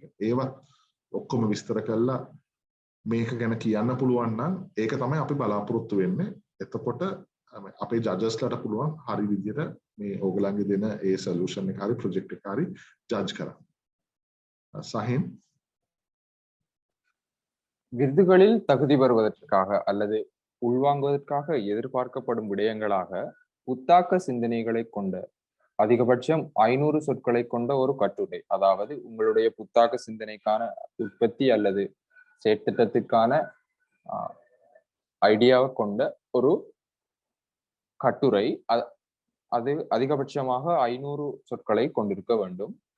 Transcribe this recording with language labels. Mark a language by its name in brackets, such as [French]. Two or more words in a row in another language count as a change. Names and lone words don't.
[Sinhala] ඒවත් ඔක්කොම විස්තර කරලා මේක ගැන කියන්න පුළුවන් නම් ඒක තමයි අපි බලාපොරොත්තු වෙන්නේ. එතකොට අපේ ජජස්ලට පුළුවන් හරි විදිහට මේ ඕගලන්ගේ දෙන ඒ සොලියුෂන් එක හරි ප්‍රොජෙක්ට් එක හරි ජජ් කරන්න. සහින් [Tamil] விருதுகளில் தகுதி பெறுவதற்காக அல்லது உள்வாங்குவதற்காக எதிர்பார்க்கப்படும் விடயங்களாக புத்தாக்க சிந்தனைகளை கொண்ட அதிகபட்சம் 500 சொற்களை கொண்ட ஒரு கட்டுரை, அதாவது உங்களுடைய புத்தாக்க சிந்தனைக்கான உற்பத்தி அல்லது செயற்திட்டத்துக்கான ஐடியாவை கொண்ட ஒரு கட்டுரை, அது அதிகபட்சமாக 500 சொற்களை கொண்டிருக்க வேண்டும்.